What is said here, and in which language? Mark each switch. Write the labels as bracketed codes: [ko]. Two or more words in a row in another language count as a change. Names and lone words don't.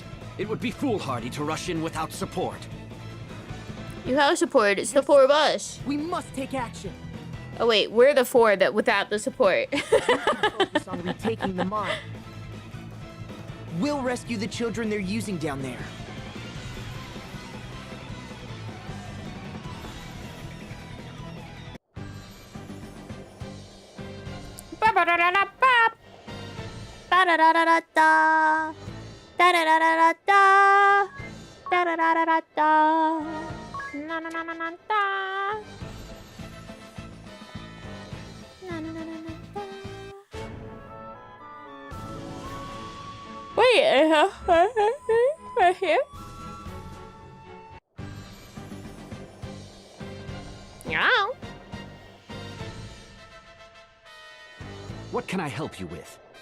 [en] It would be foolhardy to rush in without support. You have support. It's the four of us. We must take action! Oh wait, we're the four that without the support. Focus on retaking the mine. We'll rescue the children they're using down there. Ba-ba-da-da-da-ba. Ba-da-da-da-da-da. Da-da-da-da-da-da. Da-da-da-da-da-da. Na-na-na-na-na-da. Na-na-na-na-na-da. Wait, right here? Yeah. What can I help you with?